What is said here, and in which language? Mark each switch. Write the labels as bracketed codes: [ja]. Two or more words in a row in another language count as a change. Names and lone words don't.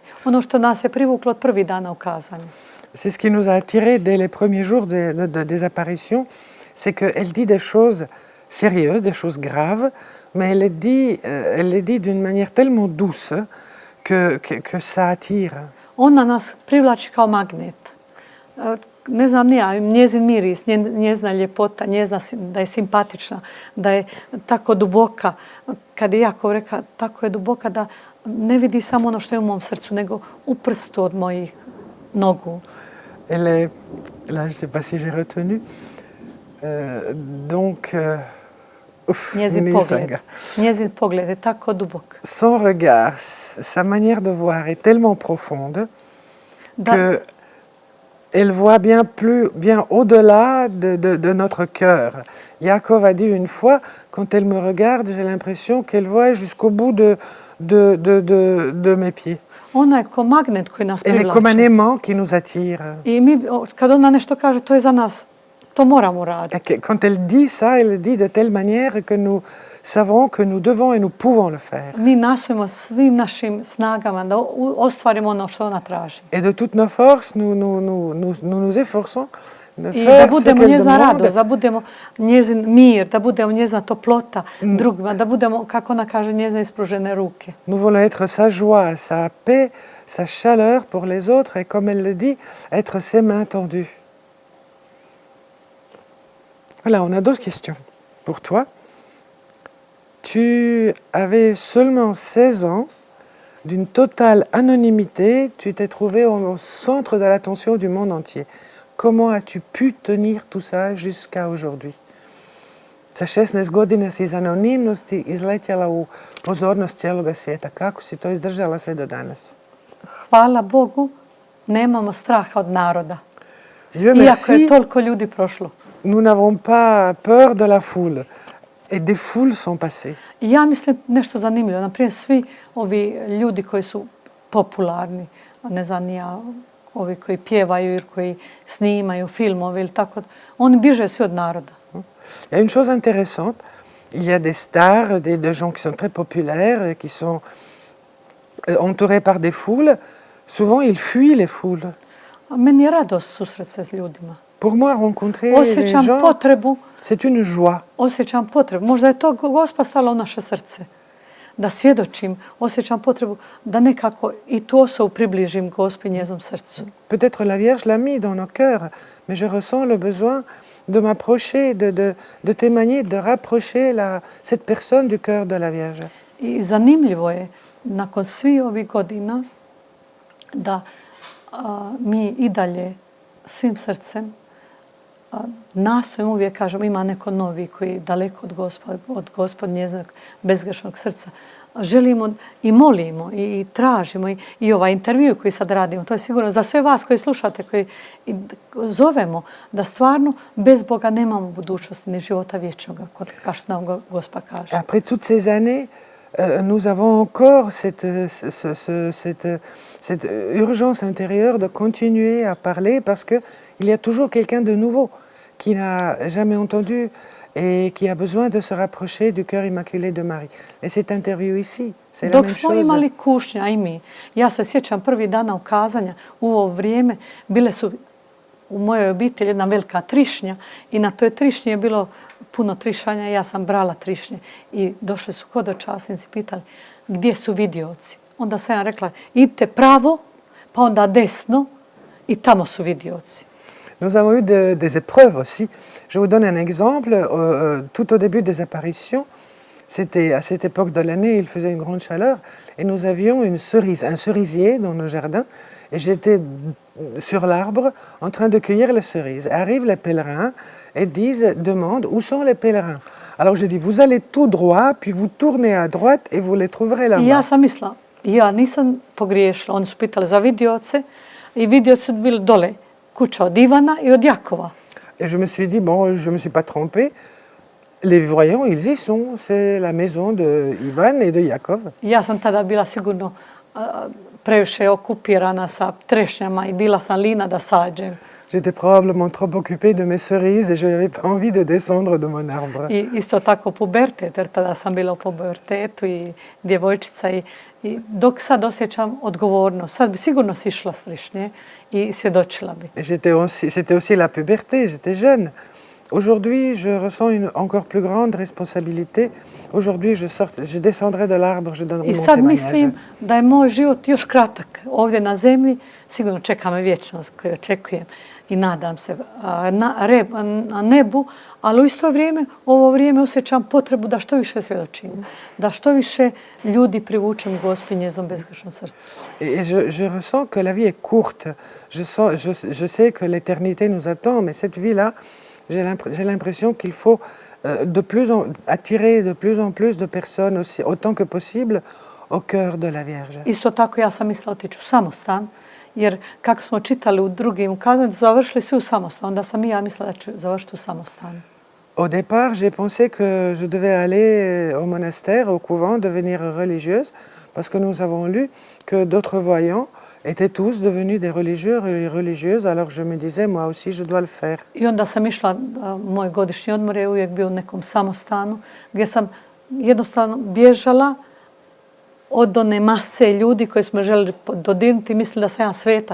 [hr] Ono što nas je privuklo od prvih dana ukazanja. [fr] C'est ce qui nous a attirés dès les premiers jours des apparitions, c'est qu'elle dit des choses sérieuses, des choses graves, mais elle les dit d'une manière tellement douce que ça attire. [hr] Ona nas privlači kao magnet. Ne znam nija, njezin miris, njezina ljepota, njezina da je simpatična, da je tako duboka. Kad je Jakov reka, tako je duboka da ne vidi samo ono što je u mom srcu, nego u prstu od mojih nogu. [fr] Elle est, là je ne sais pas si j'ai retenu, donc, [hr] njezin pogled je tako dubok. [fr] Son regard, sa manière de voir est tellement profonde que elle voit bien au-delà de notre cœur. Jacob a dit une fois, quand elle me regarde, j'ai l'impression qu'elle voit jusqu'au bout de mes pieds. [hr] Ona je ko magnet koji nas privlači. [fr] Elle est comme un aimant qui nous attire. [hr] I mi, kad ona nešto kaže, to je za nas. To moramo raditi. [fr] Quand elle dit ça, elle dit de telle manière que nous savons que nous devons et nous pouvons le faire. [hr] Mi nastojimo svim našim snagama da ostvarimo ono što ona traži. [fr] Et de toutes nos forces, nous efforçons de [hr] I [fr] faire [hr] da [fr] ce [hr] budemo [fr] qu'elle [hr] njezina radost, [fr] demande. [hr] da budemo njezin mir, da budemo njezina toplota drugima, da budemo, kako ona kaže, njezine ispružene ruke. [fr] Nous voulons être sa joie, sa paix, sa chaleur pour les autres et comme elle le dit, être ses mains tendues. Voilà, on a d'autres questions pour toi. Tu avais seulement 16 ans, d'une totale anonymité, tu t'es trouvé au centre de l'attention du monde entier. Comment as-tu pu tenir tout ça jusqu'à aujourd'hui? [hr] Sa 16 godina si iz anonimnosti izletjela u pozornost cijeloga svijeta. Kako si to izdržala sve do danas? Hvala Bogu, nemamo straha od naroda. [fr] Dieu [hr] Iako [fr] merci, [hr] je toliko ljudi prošlo. [fr] nous n'avons pas peur de la foule. Et des foules sont passées. [hr] I ja mislim nešto zanimljivo. Naprimjer, svi ovi ljudi koji su popularni, ne znam ni ja, ovi koji pjevaju ili koji snimaju filmove ili tako, oni biže svi od naroda. [fr] Il y a une chose intéressante, il y a des stars, des gens qui sont très populaires, qui sont entourés par des foules. Souvent, ils fuient les foules. [hr] Meni je radost susret se s ljudima. [fr] Pour moi, rencontrer les [hr] Osjećam [fr] gens, [hr] potrebu, [fr] c'est une joie. [hr] osjećam potrebu. Možda je to Gospa stala u naše srce. Da svjedočim, osjećam potrebu da nekako i tu osobu približim Gospi njezom srcu. [fr] Peut-être la Vierge l'a mis dans nos cœurs, mais je ressens le besoin de m'approcher, de témoigner, de rapprocher cette personne du cœur de la Vierge. [hr] I zanimljivo je, nakon svih ovih godina, da mi i dalje svim srcem nastojimo, uvijek kažem, ima neko novi koji je daleko od Gospod njezinog bezgrešnog srca. Želimo i molimo i tražimo i ovaj intervju koji sad radimo. To je sigurno za sve vas koji slušate, koji zovemo da stvarno bez Boga nemamo budućnosti ni života vječnog, kao što nam Gospa kaže. [fr] Après toutes ces années, nous avons encore cette urgence intérieure de continuer à parler parce qu'il y a toujours quelqu'un de nouveau qui n'a jamais entendu et qui a besoin de se rapprocher du cœur immaculé de Marie. Et cette interview ici, c'est la même chose. [hr] Dok smo imali kušnja i mi, ja se sjećam prvi dana ukazanja, u ovo vrijeme bile su u mojoj obitelji jedna velika trišnja i na toj trišnji je bilo puno trišanja, ja sam brala trišnje i došli su hodočasnici, pitali gdje su vidioci. Onda sam ja rekla, idite pravo, pa onda desno i tamo su vidioci. [fr] Nous avons eu des épreuves aussi. Je vous donne un exemple. Tout au début des apparitions, c'était à cette époque de l'année, il faisait une grande chaleur, et nous avions un cerisier dans nos jardins, et j'étais sur l'arbre en train de cueillir les cerises. Arrivent les pèlerins et demandent où sont les pèlerins. Alors j'ai dit, vous allez tout droit, puis vous tournez à droite et vous les trouverez là-bas. [hr] I ja sam mislila, ja nisam pogriješila. Oni su pitali za vidioce i vidioci su bili dole. Kuća od Ivana i od Jakova. [fr] Et je me suis dit, bon, je ne me suis pas trompée. Les voyants, ils y sont. C'est la maison de Ivan et de Jakov. [hr] Ja sam tada bila sigurno previše okupirana sa trešnjama i bila sam lina da sađem. [fr] J'étais probablement trop occupée de mes cerises et je n'avais pas envie de descendre de mon arbre. [hr] I isto tako pubertet, jer tada sam bila u pubertetu i djevojčica i dok sad osjećam odgovornost, sad bi sigurno sišla s trišnje i svjedočila bi. [fr] C'était aussi la puberté, j'étais jeune. Aujourd'hui, je ressens une encore plus grande responsabilité. Aujourd'hui, je descendrai de l'arbre, je donnerai mon témoignage. [hr] I sad mislim da je moj život još kratak ovdje na zemlji, sigurno čeka me vječnost koju očekujem i nadam se na nebu, ali u isto vrijeme, ovo vrijeme osjećam potrebu da što više svjedočim, da što više ljudi privučem Gospi njezom bezgrešnom srcu. [fr] Et je ressens que la vie est courte. Je sais que l'éternité nous attend, mais cette vie-là, j'ai l'impression qu'il faut attirer de plus en plus de personnes, aussi, autant que possible, au cœur de la Vierge. [hr] Isto tako ja sam mislila otići u samostan, jer kako smo čitali u drugim ukazanjima, završili svi u samostanu. Onda sam i ja mislila da ću završiti u samostanu. [fr] Au départ, j'ai pensé que je devais aller au monastère, au couvent, devenir religieuse, parce que nous avons lu que d'autres voyants étaient tous devenus des religieux et religieuses, alors je me disais, moi aussi, je dois le faire. [hr] I onda sam išla, moj godišnji odmor je uvijek bio u nekom samostanu, gdje sam jednostavno bježala od one mase ljudi koji smo želeli dodirnuti i mislili da sam ja sveta.